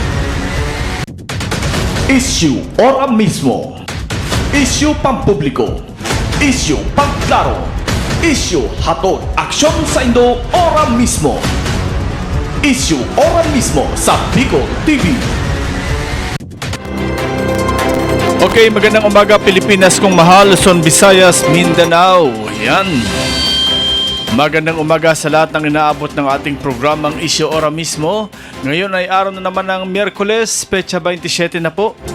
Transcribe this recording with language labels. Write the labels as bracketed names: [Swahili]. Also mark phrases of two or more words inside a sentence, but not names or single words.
[Bikol] Issue ora mismo. Issue pampubliko. Issue pagklaro. Issue hatod aksyon sa Indo ora mismo. Issue ora mismo sa Bicol TV. [Filipino] Okay, magandang umaga Pilipinas kong mahal, Luzon, Visayas, Mindanao. Yan. Magandang umaga sa lahat ng inaabot ng ating programang Issue Ora Mismo. Ngayon ay araw na naman ng Miyerkules, petsa 27 na po.